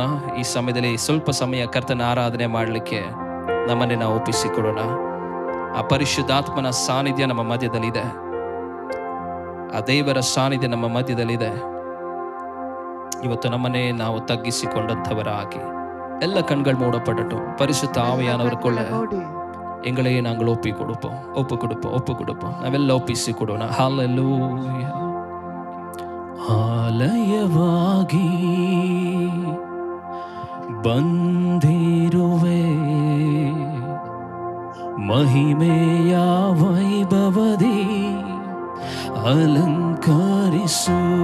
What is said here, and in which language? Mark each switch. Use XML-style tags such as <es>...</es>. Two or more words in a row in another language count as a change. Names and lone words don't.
<kn>ಈ ಸಮಯದಲ್ಲಿ ಸ್ವಲ್ಪ ಸಮಯ ಕರ್ತನ ಆರಾಧನೆ ಮಾಡಲಿಕ್ಕೆ ನಮ್ಮನ್ನೇ ನಾವು ಒಪ್ಪಿಸಿಕೊಡೋಣ. ಆ ಪರಿಶುದ್ಧಾತ್ಮನ ಸಾನ್ನಿಧ್ಯ ನಮ್ಮ ಮಧ್ಯದಲ್ಲಿದೆ. ಆ ದೇವರ ಸಾನ್ನಿಧ್ಯ ನಮ್ಮ ಮಧ್ಯದಲ್ಲಿದೆ. ಇವತ್ತು ನಮ್ಮನ್ನೇ ನಾವು ತಗ್ಗಿಸಿಕೊಂಡಂಥವರಾಗಿ ಎಲ್ಲ ಕಣ್ಗಳು ಮೂಡப்படட்டும்.</kn> <ta>பரிசுத்த ஆவியானவருக்குள்ள எங்களை நாங்கள் ஒப்பு கொடுப்போம்.</ta> <kn>ನಾವೆಲ್ಲ ಒಪ್ಪಿಸಿ ಕೊಡೋಣ. ಹಾಲೆಲೂಯ. ಆಲಯವಾಗಿ ಬಂದಿರುವೆ ಮಹಿಮೆಯ ವೈಭವದಿ ಅಲಂಕರಿಸು.</kn>